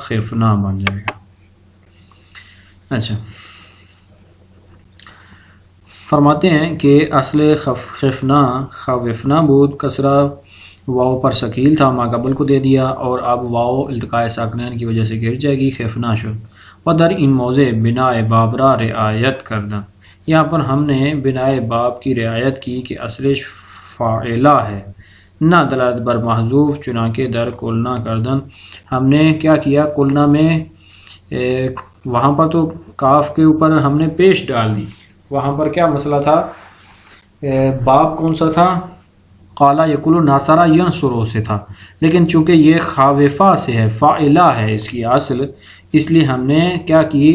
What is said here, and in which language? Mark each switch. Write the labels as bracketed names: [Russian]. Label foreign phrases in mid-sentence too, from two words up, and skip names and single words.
[Urdu] خفنا بن جائے گا۔ اچھا، فرماتے ہیں کہ [Persian] اصل خفنا خوفنا بود، [Urdu] کسرہ واو پر ثقیل تھا، ما قبل کو دے دیا، اور اب واو التقاء ساکنین کی وجہ سے گر جائے گی، [Persian] خفنا شد۔ و در این موضع بناء باب را رعایت کردن، [Urdu] یہاں پر ہم نے بناء باب کی رعایت کی کہ اصلش فاعلہ ہے، [Persian] نہ دلالت بر محذوف چنانکہ در کلنا کردن۔ [Urdu] ہم نے کیا کیا؟ کلنا میں وہاں پر تو کاف کے اوپر ہم نے پیش ڈال دی، وہاں پر کیا مسئلہ تھا؟ باب کون سا تھا؟ [Arabic] قالا یقول ناصرہ ینصرو [Urdu] سے تھا، لیکن چونکہ یہ خاوفہ سے ہے، فاعلہ ہے اس کی اصل، اس لیے ہم نے کیا کی؟